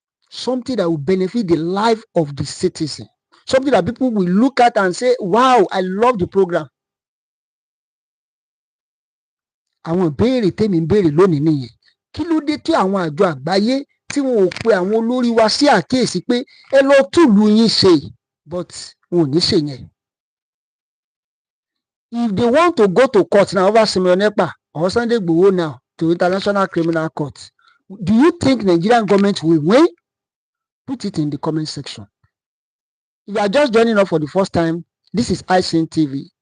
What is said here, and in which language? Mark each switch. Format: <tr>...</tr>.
<en>Something that will benefit the life of the citizen. Something that people will look at and say, wow, I love the program.</en> <yo>Àwọn ìbéèrè tèmi ń béèrè lónìí nìyẹn. Kí ló dé tí àwọn àjọ àgbáyé tí wọn ò pe àwọn olórí wa sí àkíyèsí pé ẹ lọ túlù yín ṣe but wọn ò ní ṣe yẹn.</yo> <en>If they want to go to court now over Simeon Ekpa or Sunday Igboho now to International Criminal Court, do you think Nigerian government will win? Put it in the comment section. If you are just joining us for the first time, this is ICN TV.</en>